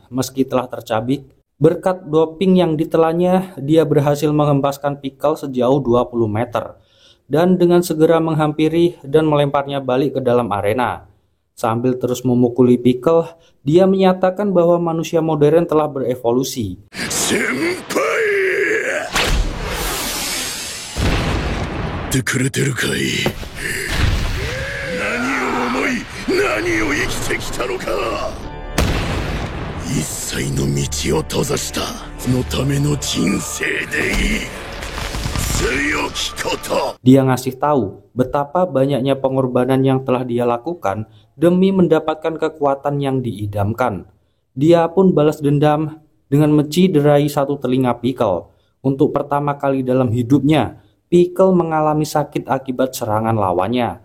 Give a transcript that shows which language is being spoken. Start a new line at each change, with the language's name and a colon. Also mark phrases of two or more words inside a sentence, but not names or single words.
Indonesian: Meski telah tercabik, berkat doping yang ditelannya, dia berhasil menghempaskan Pickle sejauh 20 meter. Dan dengan segera menghampiri dan melemparnya balik ke dalam arena. Sambil terus memukuli Pickle, dia menyatakan bahwa manusia modern telah berevolusi.
Japanese: Senpai! ってくれてるかい? 何を生きてきたのか。一切の道を閉ざしたそのための人生でいい。強きこと。
Indonesian: Dia ngasih tahu betapa banyaknya pengorbanan yang telah dia lakukan demi mendapatkan kekuatan yang diidamkan. Dia pun balas dendam dengan menciderai satu telinga Pickle. Untuk pertama kali dalam hidupnya, Pickle mengalami sakit akibat serangan lawannya.